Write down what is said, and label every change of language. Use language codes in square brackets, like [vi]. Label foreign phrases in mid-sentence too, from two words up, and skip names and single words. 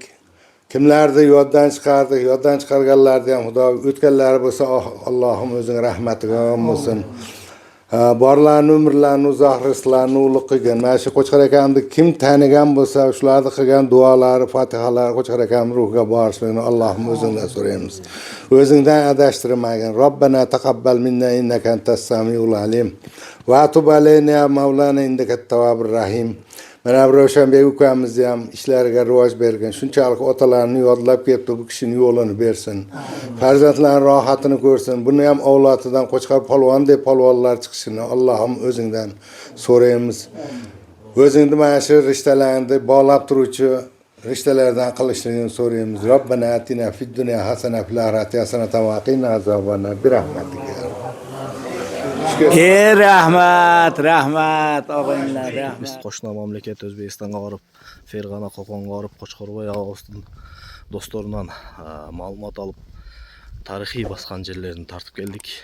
[uz] Kimlarni yoddan chiqardik, yoddan chiqarganlarni ham Xudo o'tganlari bo'lsa, Allohim o'zing rahmatiga olsin. Borlarni umrlarini uzoq rizqlarini ulug' qilgin. Mana shu Qo'chqar akamni kim tanigan bo'lsa, shularni qilgan duolari, fotihalari Qo'chqar akamning ruhiga borishligini Allohim o'zingdan so'raymiz. O'zingdan adashtirmagin. [ar] ربنا تقبل منا إنك أنت السميع العليم وتب علينا يا مولانا إنك أنت التواب الرحيم. [uz] Mana Ravshanbek ukamizni ham ishlariga rivoj bergan. Shunchalik otalarni yodlab ketdi, bu kishining yo'lini bersin. Farzandlarning rohatini ko'rsin. Buni ham avlodidan Qo'chqar polvondek polvonlar chiqishini Allohim o'zingdan so'raymiz. O'zingni mana shu rishtalarni bog'lab turuvchi rishtalardan qilishligini so'raymiz. [ar] ربنا آتنا في الدنيا حسنة في الآخرة حسنة وقنا عذاب النار برحمتك. [uz] Rahmat og'aynilar, rahmat. Biz qo'shni mamlakat O'zbekistonga borib, Ferg'ana, Qo'qonga borib, Qo'chqorboy Og'ustin do'stlaridan ma'lumot olib, tarixiy bosgan yerlarni tartib keldik.